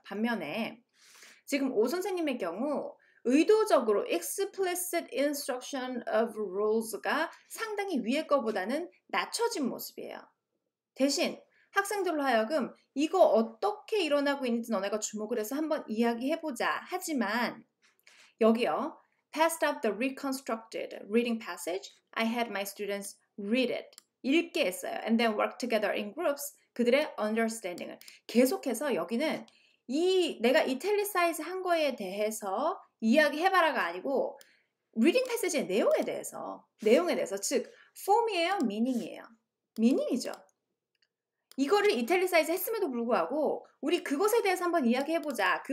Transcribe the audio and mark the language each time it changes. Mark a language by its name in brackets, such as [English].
[Korean] 반면에 지금 오 선생님의 경우 의도적으로 [English] explicit instruction of rules [Korean] 가 상당히 위에 거보다는 낮춰진 모습이에요. 대신 학생들로 하여금 이거 어떻게 일어나고 있는지 너네가 주목을 해서 한번 이야기해보자. 하지만 여기요. [English] Passed up the reconstructed reading passage. I had my students read it. [Korean] 읽게 했어요. [English] And then work together in groups. [Korean] 그들의 understanding을. 계속해서 여기는 내가 이탈리사이즈 한 거에 대해서 이야기해봐라가 아니고 리딩 패시지의 내용에 대해서 즉 폼이에요? 미닝이에요? 미닝이죠. 이거를 이탈리사이즈 했음에도 불구하고 우리 그것에 대해서 한번 이야기해보자.